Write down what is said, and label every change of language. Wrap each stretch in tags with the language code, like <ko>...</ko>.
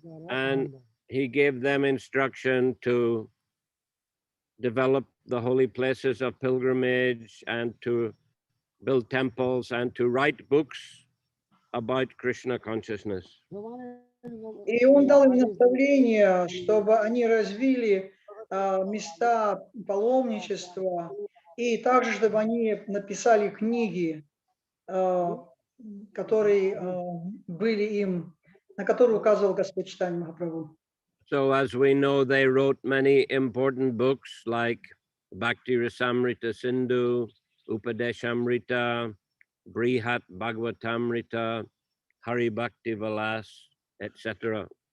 <en>And he gave them instruction to develop the holy places of pilgrimage and to build temples and to write books about Krishna consciousness.</en> <ru>И он дал им наставление, чтобы они развили места паломничества, и также, чтобы они написали книги, которые были им, на которые указывал Господь Чайтанья Махапрабху.</ru> <en>So as we know, they wrote many important books like Bhakti Rasamrita Sindhu, Upadeshamrita, Brihat Bhagavatamrita, Hari Bhakti Vilas, etc.</en>